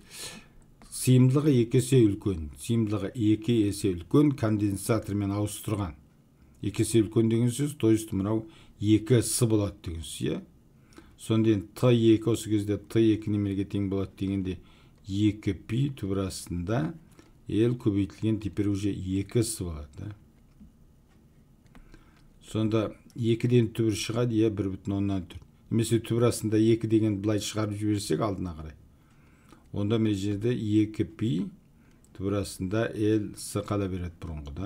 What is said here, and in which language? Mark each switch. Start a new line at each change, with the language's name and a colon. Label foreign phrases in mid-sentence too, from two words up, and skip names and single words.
Kazakh: Сыйымдылығы 2 есе үлкен, сыйымдылығы 2 есе үлкен конденсатормен ауыстырған. 2 есе үлкен деген сөз,
Russian: то есть
Kazakh: мынау 2 С болады деген сөз, иә. Сонда Т2 осы кезде Т2 немереге тең болады дегенде 2π түбір астында L көбейтілген
Russian: теперь уже
Kazakh: 2 С болады, да. Сонда 2-ден түбір шығады, иә, 1,4. Немесе түбір астында 2 деген былай шығарып жіберсек алдына қарай. Онда мен жерде 2π түбір астында L С қала береді бұрынғы, да.